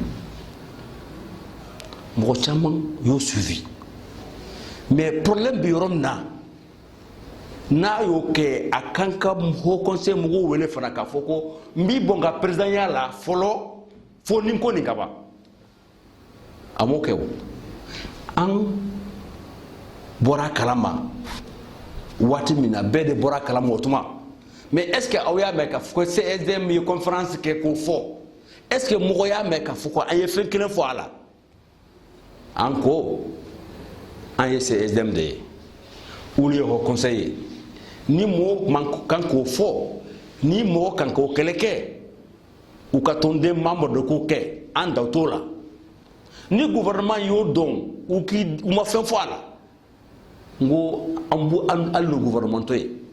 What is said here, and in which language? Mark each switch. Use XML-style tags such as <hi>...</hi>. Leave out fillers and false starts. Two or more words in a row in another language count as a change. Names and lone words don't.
<bm>mɔgɔ caman y'o</bm> <fr>suivi mais problème</fr> <bm>bɛ yɔrɔ min na n'a y'o kɛ a kan ka Haut Conseil mɔgɔw wele fana k'a fɔ ko n b'i bɔn ka présidenya la fɔlɔ fo nin ko nin ka ban a m'o kɛ o an bɔra kalama waati min na bɛɛ de bɔra kalama o tuma</bm> <fr>mais est ce que</fr> <bm>aw y'a mɛn k'a fɔ ko CSDM ye conférence kɛ k'o fɔ</bm> <fr>est ce que</fr> <bm>mɔgɔ y'a mɛn k'a fɔ ko an ye fɛn kelen fɔ a la an ko an ye CSDM de ye olu ye Haut Conseil ye ni mɔgɔ man kan k'o fɔ ni mɔgɔ kan k'o kɛlɛ kɛ u ka tɔnden membre de k'o kɛ an daw t'o la ni gouvernement y'o dɔn u ma fɛn fɔ a la n ko an b'u hali n'o gouvernement to ye</bm>